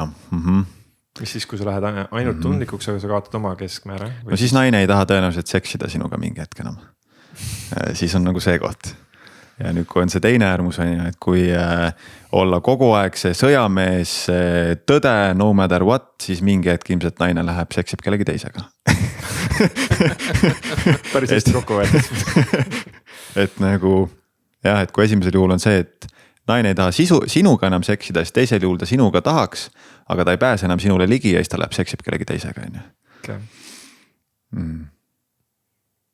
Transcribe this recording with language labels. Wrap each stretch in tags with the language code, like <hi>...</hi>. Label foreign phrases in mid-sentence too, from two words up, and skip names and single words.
<et>Mis siis, kui sa lähed ainult tundlikuks, aga sa kaotad oma keskmääre? No siis naine ei taha tõenäoliselt seksida sinuga mingi hetk enam. Siis on nagu see koht. Ja nüüd, kui on see teine äärmus, on ju, et kui olla kogu aeg see sõjamees, tõde,</et> <en>no matter what,</en> <et>siis mingi hetk ilmselt naine läheb, seksib kellegi teisega. Päris hästi kokku võetud. Et nagu, jah, et kui esimesel juhul on see, et naine ei taha sinuga enam seksida, siis teisel juhul ta sinuga tahaks, aga ta ei pääse enam sinule ligi ja siis ta läheb, seksib kellegi teisega, on ju.</et>